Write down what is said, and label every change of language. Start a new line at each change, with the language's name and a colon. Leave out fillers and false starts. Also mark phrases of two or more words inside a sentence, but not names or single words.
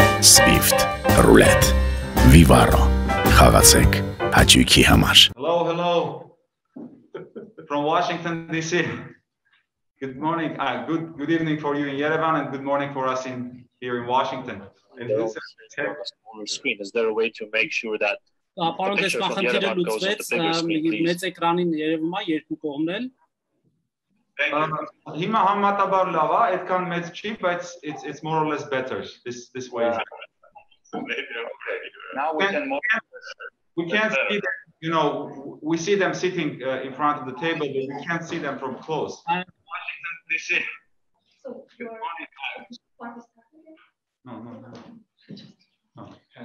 Armenian: Swift, Roulette, Vivaro, խաղացեք հաճույքի համար.
English: Hello, from Washington DC. Good morning, good evening for you in Yerevan and good morning for us here in Washington. And on the screen, is there a way to make sure that
Armenian: Պարոն տեսախնդիրը լուծվեց, մեծ էկրանին երևում է երկու կողմն էլ. Հիմա համատաբար լավ է, այդքան մեծ չի, բայց
English: it's more or less better this way. Now we can't see them, you know, we see them sitting in front of the table, but we can't see them from close. Washington DC. So your No.